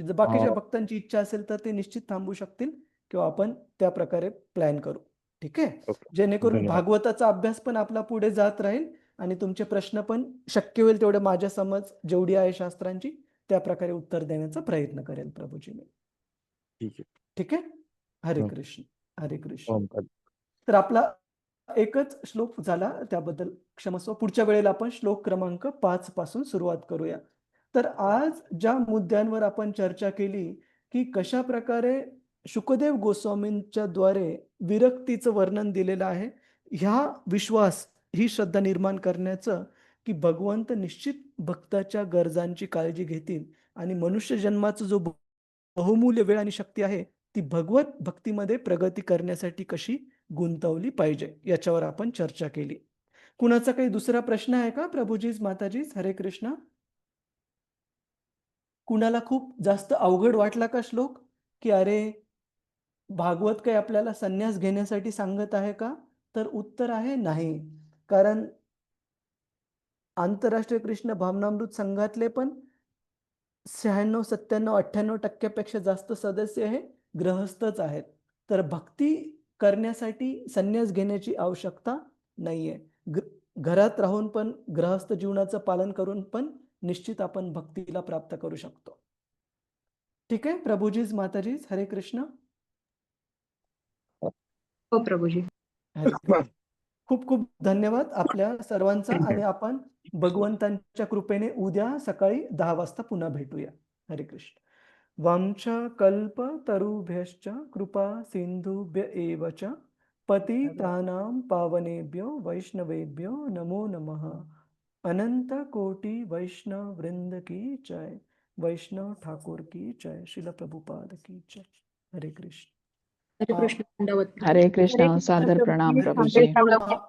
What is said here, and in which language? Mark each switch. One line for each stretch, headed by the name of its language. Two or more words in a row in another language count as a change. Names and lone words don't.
Marathi: जर बाकीच्या भक्तांची इच्छा असेल तर ते निश्चित थांबू शकतील किंवा आपण त्या प्रकारे प्लॅन करू. ठीक आहे? ओके. जेणेकरून धन्यवाद. भागवताचा अभ्यास पण आपला पुढे जात राहील आणि तुमचे प्रश्न पण शक्य होईल तेवढे माझ्या समज जेवढी आहे शास्त्रांची त्या प्रकारे उत्तर देण्याचा प्रयत्न करेल प्रभूजी मी. ठीक आहे. ठीक आहे? हरे हं. कृष्ण. हरे कृष्ण. ओमकार. तर आपला एकच श्लोक झाला त्याबद्दल क्षमस्व. पुढच्या वेळेला आपण श्लोक क्रमांक 5 पासून सुरुवात करूया. तर आज ज्या मुद्द्यांवर आपण चर्चा केली, की कशाप्रकारे शुकदेव गोस्वामींच्या द्वारे विरक्तीचं वर्णन दिलेलं आहे. ह्या विश्वास, ही श्रद्धा निर्माण करण्याचं, की भगवंत निश्चित भक्ताच्या गरजांची काळजी घेतील आणि मनुष्य जन्माचा जो बहुमूल्य वेळ आणि शक्ती आहे, ती भगवत भक्तीमध्ये प्रगती करण्यासाठी कशी गुंतवली पाहिजे, याच्यावर आपण चर्चा केली. कुणाचा काही दुसरा प्रश्न आहे का प्रभूजीज, माताजीज? हरे कृष्ण. कुणाला खूप जास्त अवघड वाटला का श्लोक? की अरे भागवत काही आपल्याला संन्यास घेण्यासाठी सांगत आहे का? तर उत्तर आहे नाही. कारण आंतरराष्ट्रीय कृष्ण भावनामृत संघातले पण 96, 97, 98% पेक्षा जास्त सदस्य हे गृहस्थच आहेत. तर भक्ती करण्यासाठी संन्यास घेण्याची आवश्यकता नाहीये. घरात राहून पण गृहस्थ जीवनाचं पालन करून पण निश्चित आपण भक्तीला प्राप्त करू शकतो. ठीक आहे प्रभुजीज, माताजीज, हरे कृष्ण. हो प्रभूजी. हरे कृष्ण. खूप खूप धन्यवाद आपल्या सर्वांचा आणि आपण भगवंतांच्या कृपेने उद्या सकाळी 10 वाजता पुन्हा भेटूया. हरे कृष्ण.
Sanskrit: वाञ्छाकल्पतरुभ्यश्च कृपा सिन्धुभ्य एव च पतितानां पावनेभ्यो वैष्णवेभ्यो नमो नमः.
Hindi: अनंत कोटि वैष्णव वृंद की जय. वैष्णव ठाकुर की जय. श्रील प्रभुपाद की जय.
Marathi: हरे कृष्ण. हरे कृष्ण. दंडवत. हरे कृष्ण. सादर प्रणाम प्रभूजी.